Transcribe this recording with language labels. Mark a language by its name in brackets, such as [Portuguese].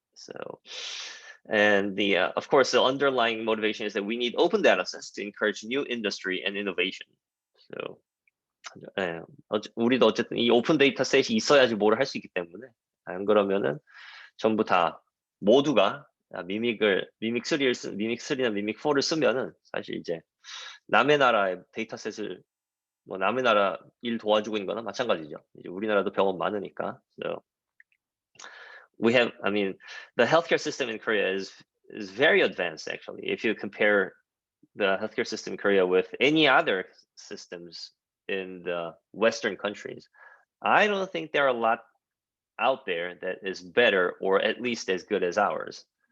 [English] So, and the of course the underlying motivation is that we need open datasets to encourage new industry and innovation. [Korean] So, 우리도 어쨌든 이 오픈 데이터셋이 있어야지 뭘 할 수 있기 때문에, 안 그러면은 전부 다 모두가 미믹 3나 미믹 4를 쓰면은 사실 이제 남의 나라의 데이터셋을 뭐 남의 나라 일 도와주고 있는 거나 마찬가지죠. 이제 우리나라도 병원 많으니까. [English] So we have, I mean, the healthcare system in Korea is very advanced actually. If you compare the healthcare system in Korea with any other systems in the Western countries, I don't think there are a lot out there that is better or at least as good as ours.